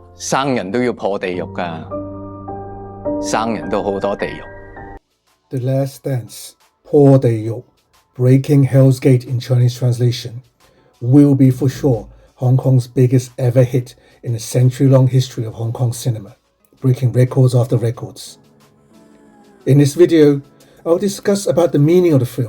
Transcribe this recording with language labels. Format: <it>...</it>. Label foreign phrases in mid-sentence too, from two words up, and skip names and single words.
<yue>生人都要破地獄㗎，生人都好多地獄。</yue> <en>The Last Dance, 破地獄, Breaking Hell's Gate in Chinese translation, will be for sure Hong Kong's biggest ever hit in the century-long history of Hong Kong cinema, breaking records after records. In this video, I'll discuss about the meaning of the film.</en>